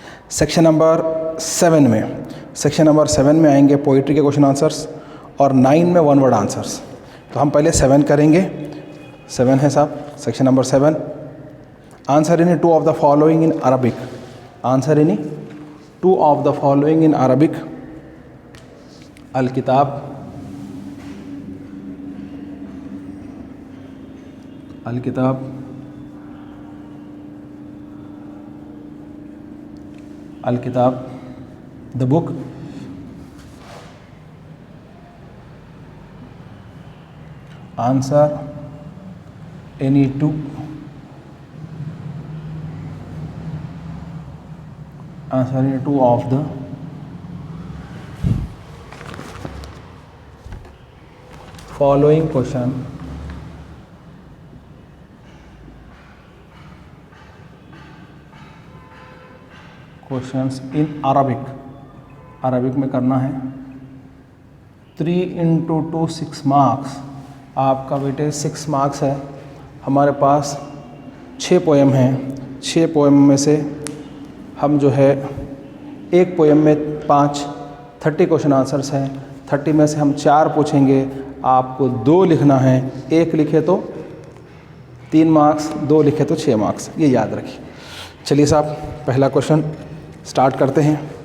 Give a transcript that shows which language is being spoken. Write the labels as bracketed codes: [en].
[ur] Section number 7 میں آئیں گے پوئٹری کے کوشچن آنسرس، اور 9 میں ون ورڈ آنسرس۔ تو ہم پہلے 7 کریں گے۔ 7 ہے صاحب، section number 7۔ [en] Answer any two of the following in Arabic. Answer any two of the following in Arabic. Al-Kitab, Al-Kitab, Al-Kitab, the book. Answer any two. Answer any two of the following questions in Arabic. [ur] Arabic میں کرنا ہے 3 into 2 6 marks۔ آپ کا بیٹے 6 marks ہے۔ ہمارے پاس 6 poem ہیں۔ 6 poem میں سے ہم جو ہے ایک پویم میں 30 کوشچن آنسرس ہیں۔ 30 میں سے ہم 4 پوچھیں گے، آپ کو 2 لکھنا ہے۔ 1 لکھے تو 3 مارکس، 2 لکھے تو 6 مارکس، یہ یاد رکھیے۔ چلیے صاحب، پہلا کوشچن سٹارٹ کرتے ہیں۔